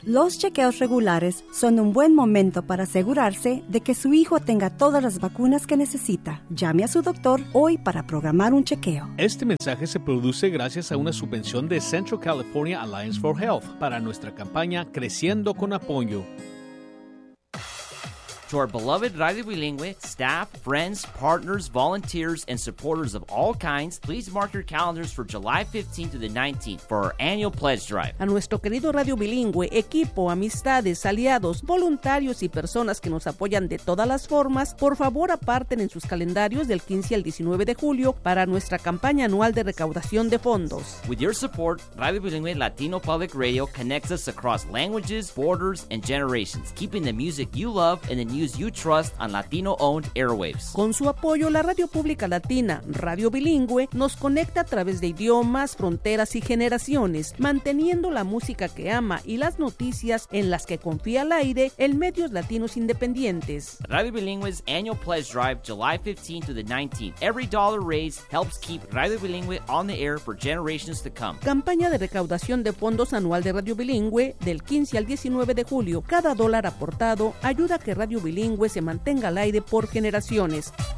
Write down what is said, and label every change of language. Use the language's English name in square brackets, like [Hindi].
[Spanish] Los chequeos regulares son un buen momento para asegurarse de que su hijo tenga todas las vacunas que necesita. Llame a su doctor hoy para programar un chequeo. Este mensaje se produce gracias a una subvención de Central California Alliance for Health para nuestra campaña Creciendo con Apoyo. [English] To our beloved Radio Bilingüe staff, friends, partners, volunteers, and supporters of all kinds, please mark your calendars for July 15th to the 19th for our annual pledge drive. [Spanish] A nuestro querido Radio Bilingüe, equipo, amistades, aliados, voluntarios y personas que nos apoyan de todas las formas, por favor aparten en sus calendarios del 15 al 19 de julio para nuestra campaña anual de recaudación de fondos. [English] With your support, Radio Bilingüe Latino Public Radio connects us across languages, borders, and generations, keeping the music you love and the news you trust on Latino-owned airwaves. [Spanish] Con su apoyo, la radio pública latina, Radio Bilingüe, nos conecta a través de idiomas, fronteras y generaciones, manteniendo la música que ama y las noticias en las que confía al aire en medios latinos independientes. [English] Radio Bilingüe's annual pledge drive, July 15th to the 19th. Every dollar raised helps keep Radio Bilingüe on the air for generations to come. [Spanish] Campaña de recaudación de fondos anual de Radio Bilingüe del 15 al 19 de julio. Cada dólar aportado ayuda a que Radio Bilingüe se mantenga al aire por generaciones.